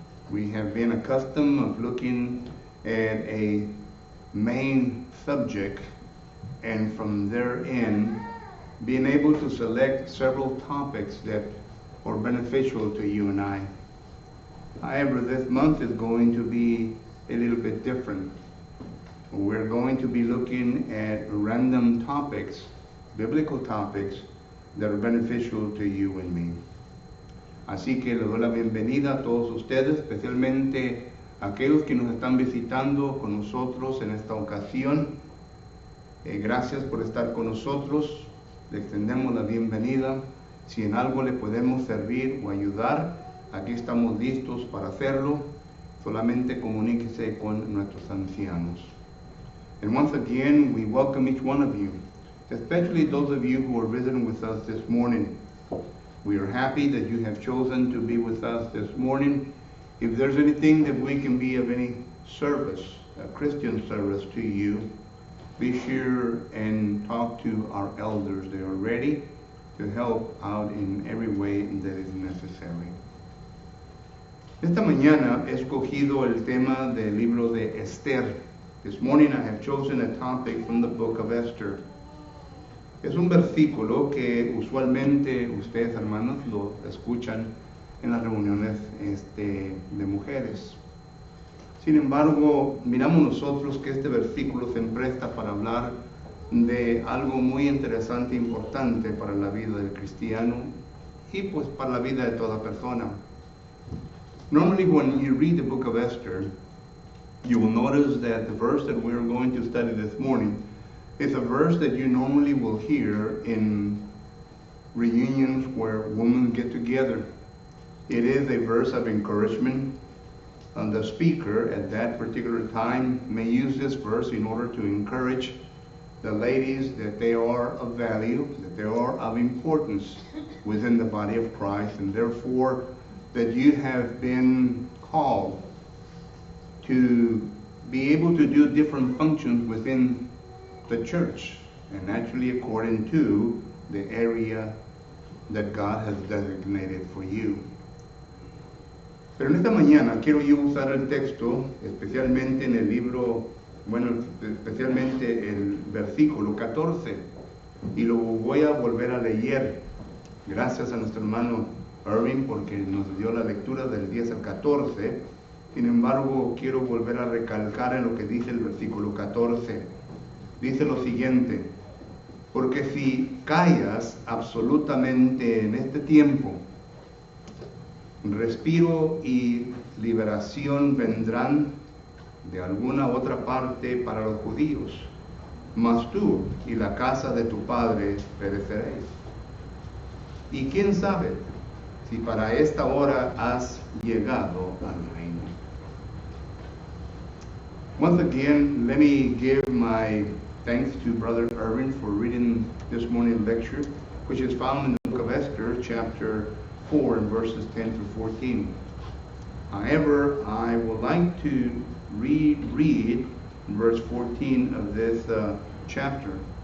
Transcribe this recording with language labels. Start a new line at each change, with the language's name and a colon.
English: We have been accustomed of looking at a main subject and from therein being able to select several topics that are beneficial to you and I. However, this month is going to be a little bit different. We're going to be looking at random topics, biblical topics, that are beneficial to you and me.
Spanish: Así que les doy la bienvenida a todos ustedes, especialmente a aquellos que nos están visitando con nosotros en esta ocasión. Gracias por estar con nosotros. Le extendemos la bienvenida. Si en algo le podemos servir o ayudar, aquí estamos listos para hacerlo. Solamente comuníquese con nuestros ancianos.
English: And once again, we welcome each one of you, especially those of you who are visiting with us this morning. We are happy that you have chosen to be with us this morning. If there's anything that we can be of any service, a Christian service to you, be sure and talk to our elders. They are ready to help out in every way that is necessary.
Spanish: Esta mañana he escogido el tema del libro de Esther.
English: This morning I have chosen a topic from the book of Esther.
Spanish: Es un versículo que usualmente ustedes, hermanos, lo escuchan en las reuniones de mujeres. Sin embargo, miramos nosotros que este versículo se presta para hablar de algo muy interesante e importante para la vida del cristiano y pues para la vida de toda persona.
English: Normally when you read the book of Esther, you will notice that the verse that we're going to study this morning is a verse that you normally will hear in reunions where women get together. It is a verse of encouragement, and the speaker at that particular time may use this verse in order to encourage the ladies that they are of value, that they are of importance within the body of Christ, and therefore that you have been called to be able to do different functions within the church, and actually according to the area that God has designated for you.
Spanish: Pero en esta mañana quiero yo usar el texto, especialmente en el libro, especialmente el versículo 14, y lo voy a volver a leer. Gracias a nuestro hermano Irving porque nos dio la lectura del 10 al 14. Sin embargo, quiero volver a recalcar en lo que dice el versículo 14. Dice lo siguiente: porque si callas absolutamente en este tiempo, respiro y liberación vendrán de alguna otra parte para los judíos, mas tú y la casa de tu padre pereceréis. Y quién sabe si para esta hora has llegado al reino.
English: Once again, let me give my thanks to Brother Irvin for reading this morning's lecture, which is found in the book of Esther, chapter 4, and verses 10 through 14. However, I would like to read verse 14 of this chapter.